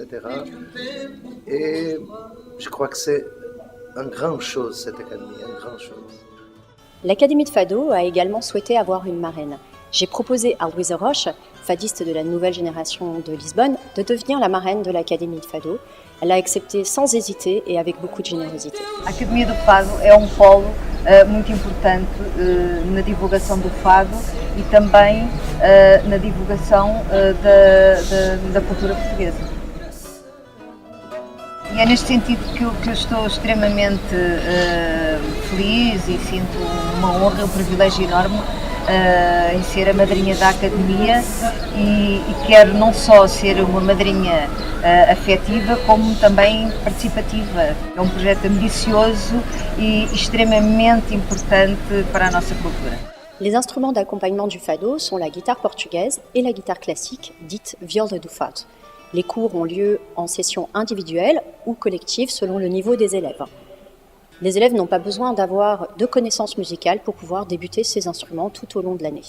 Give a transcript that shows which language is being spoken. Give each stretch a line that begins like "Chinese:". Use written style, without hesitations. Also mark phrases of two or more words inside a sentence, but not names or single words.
French: Et je crois que c'est une grande chose, cette académie, une grande chose. L'Académie de Fado a également souhaité avoir une marraine. J'ai proposé à Luísa Rocha, fadiste de la nouvelle génération de Lisbonne, de devenir la marraine de l'Académie de Fado. Elle a accepté sans hésiter et avec beaucoup de générosité.
Portuguese: A Academia do Fado é polo muito importante na divulgação do fado e também na divulgação da cultura portuguesa. E é neste sentido que eu estou extremamente feliz e sinto uma honra, um privilégio enorme em ser a madrinha da Academia e quero não só ser uma madrinha afetiva, como também participativa. É um projeto ambicioso e extremamente importante para a nossa cultura.
French: Les instruments d'accompagnement du fado sont la guitare portugaise et la guitare classique, dite
Portuguese: viola do fado.
French: Les cours ont lieu en session individuelle ou collective selon le niveau des élèves. Les élèves n'ont pas besoin d'avoir de connaissances musicales pour pouvoir débuter ces instruments tout au long de l'année.